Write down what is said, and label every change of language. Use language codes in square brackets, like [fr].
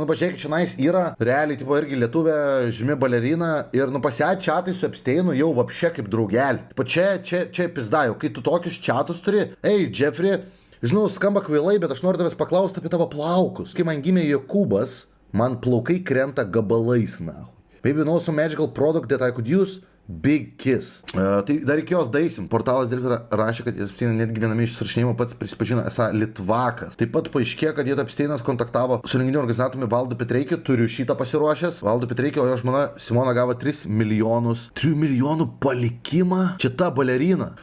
[lt] Nu, pažiūrėkit, čia nais yra realiai, tipo, irgi lietuvė, žymi balerina ir, nu, pasiai čiatai su Epsteinu jau vapšė kaip draugelį. Tipo, čia pizdai, kai tu tokius čiatus turi, ei, Jeffrey, žinau, skamba kvailai, bet aš noriu tavęs paklausti apie tavo plaukus. Kai man gimė Jokūbas, man plaukai krenta gabalais, na. [en] Maybe know some magical product that I could use? Big kiss. [lt] Tai dar iki jos daisim. Portalas Delfi rašė, kad Epsteinas netgi viename iš surašinėjimų pats prisipažino esą litvakas. Taip pat paaiškėjo, kad Epsteinas kontaktavo su renginių organizatoriumi Valdu Petreikiu, turiu šitą pasiruošęs. Valdu Petreikiu, o jo žmona Simona gavo 3 milijonų palikimą. Čia ta balerina.